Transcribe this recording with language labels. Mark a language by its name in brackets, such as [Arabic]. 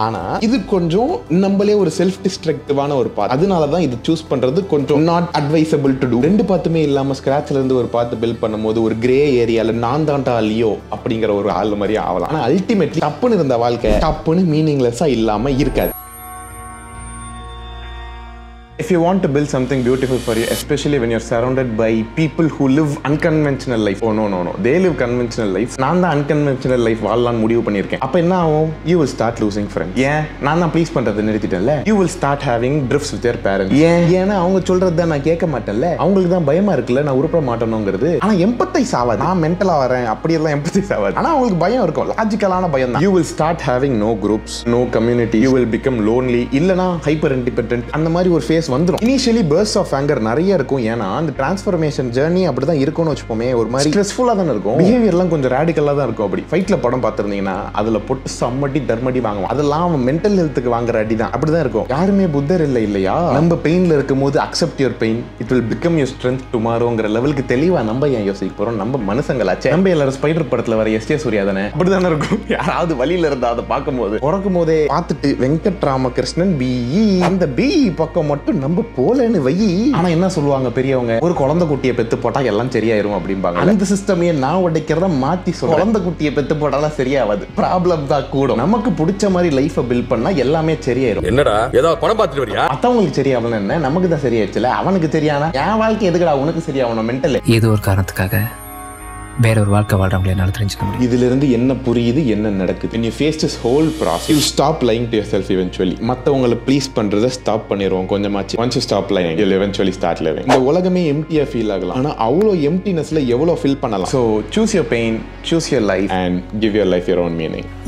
[Tamil] ஆனா இது கொஞ்சம் நம்மளே ஒரு செல்ஃப் டிஸ்ட்ரக்டிவான ஒரு பாத். அதனாலதான் இது சூஸ் பண்றது கொஞ்சம் [English] Not advisable to do. [Tamil] 2 பாத்துமே இல்லாம ஸ்கிராச்ல இருந்து ஒரு பாத்து பில்ட் பண்ணும்போது ஒரு கிரே ஏரியால நான் தான்டா லியோ அப்படிங்கிற ஒரு ஆள் மாதிரி ஆகலாம். ஆனா அல்டிமேட்லி தப்புன்னு இருந்த வாழ்க்கை தப்புன்னு மீனிங்லெஸ்ஸா இல்லாம இருக்காது. [English] If you want to build something beautiful for you, especially when you're surrounded by people who live unconventional life. Oh no. They live conventional life. [Tamil] நான் தான் [English] unconventional life [Tamil] வாழலாம்னு முடிவு பண்ணியிருக்கேன். அப்ப என்ன ஆகும்? [English] You will start losing friends. [Tamil] ஏன்? நான் தான் ப்ளீஸ் பண்றதை நிறுத்திட்டேன்ல. [English] You will start having drifts with your parents. [Tamil] ஏன்னா அவங்க சொல்றதை நான் கேட்க மாட்டேன்ல. அவங்களுக்கு தான் பயமா இருக்குல்ல நான் உருப்பட மாட்டேனுங்கிறது. ஆனா எம்பத்தைஸ் ஆகாது. நான் மென்டலா வரேன் அப்படியெல்லாம் எம்பத்தைஸ் ஆகாது. ஆனா அவங்களுக்கு பயம் இருக்கும், லாஜிக்கலான பயம் தான். [English] You will start having no groups, no community. You will become lonely. [Tamil] இல்லனா [English] hyper independent. [Tamil] அந்த மாதிரி ஒரு ஃபேஸ் வந்துரும். இனிஷியலி பர்ஸ்ட் ஆஃப் ஆங்கர் நிறைய இருக்கும். ஏன்னா அந்த டிரான்ஸ்ஃபர்மேஷன் ஜர்னி அப்படிதான் இருக்கும்னு வச்சுப்போமே. ஒரு மாதிரி ஸ்ட்ரெஸ்ஃபுல்லா தான் இருக்கும். பிஹேவியர்லாம் கொஞ்சம் ராடிக்கலா தான் இருக்கும். அப்படி ஃபைட்ல படம் பார்த்திருந்தீங்கன்னா அதுல போட்டு சம்மடி தர்மடி வாங்குவான். அதெல்லாம் அவன் மென்டல் ஹெல்த்துக்கு வாங்குற அடி தான். அப்படிதான் இருக்கும். யாருமே புத்தர் இல்லை இல்லையா? நம்ம பெயின்ல இருக்கும் போது [English] accept your pain, it will become your strength டுமாரோங்கிற [Tamil] லெவலுக்கு தெளிவா நம்ம ஏன் யோசிக்க போறோம்? நம்ம மனுஷங்களாச்சே. நம்ம எல்லாரும் ஸ்பைடர் படத்துல வர எஸ்.ஏ. சூர்யா தானே, அப்படிதானே இருக்கும். யாராவது வழியில இருந்தா அதை பார்க்கும்போது பிறக்கும் போதே பார்த்துட்டு வெங்கட் ராமகிருஷ்ணன் பிஇ அந்த பிஇ பக்கம் மட்டும் நம்ம போலன்னு வை. ஆனா என்ன சொல்லுவாங்க பெரியவங்க, ஒரு குழந்தை குட்டியை பெத்து போட்டா எல்லாம் சரியாயிரும் அப்படிம்பாங்க. அந்த சிஸ்டமே நான் உடைக்கிறத மாத்தி சொல்றேன். குழந்தை குட்டியை பெத்து போட்டாலாம் சரியாவது, ப்ராப்ளம் தான் கூடும். நமக்கு பிடிச்ச மாதிரி லைஃபை பில்ட் பண்ணா எல்லாமே சரியாயிரும். என்னடா ஏதாவது படம் பார்த்துட்டு வரியா? மத்தவங்களுக்கு சரியாகணும் என்ன, நமக்கு தான் சரியாயிடுச்சுல. அவனுக்கு சரியானா என் வாழ்க்கை எதுக்குடா உனக்கு சரியாகணும்? மென்டல் ஏதோ ஒரு காரணத்துக்காக வேற ஒரு வாழ்க்கை வாழ்றவங்களே என்னால் தெரிஞ்சுக்க முடியும். இதுல இருந்து என்ன புரியுது, என்ன நடக்குது? [English] when you face this whole process you stop lying to yourself eventually. [Tamil] மத்தவங்களை ப்ளீஸ் பண்றதை ஸ்டாப் பண்ணிடுவோம் கொஞ்சமாச்சு. [English] once you stop lying you'll eventually start living. [Tamil] இந்த உலகமே எம்டியா ஃபீல் ஆகலாம், ஆனா அவ்வளோ எம்டினஸ்ல எவ்வளோ ஃபில் பண்ணலாம். [English] so choose your pain, choose your life and give your life your own meaning.